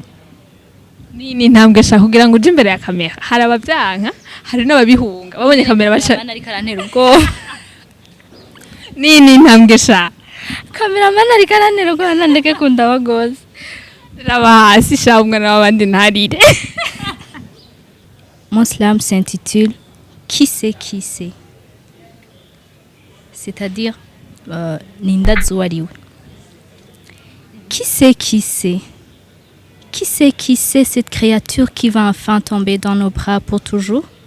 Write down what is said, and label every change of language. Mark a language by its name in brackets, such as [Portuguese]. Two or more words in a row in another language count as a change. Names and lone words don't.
[Rundi] ni ntambwe shaka kugira ngo uje imbere ya kamera hari abavyanka hari n'ababihunga babonye kamera baca bana ari karantera ubwo ni ntambwe shaka cameraman ari karantera ubwo nandeke kunda bagoze raba hasi sha umwana w'abandi ntarire. [French] Mon slam s'intitule Qui c'est qui c'est, c'est-à-dire [Rundi] Nindazu wariwe. [French] Qui c'est qui c'est? Qui c'est qui c'est cette créature qui va enfin tomber dans nos bras pour toujours?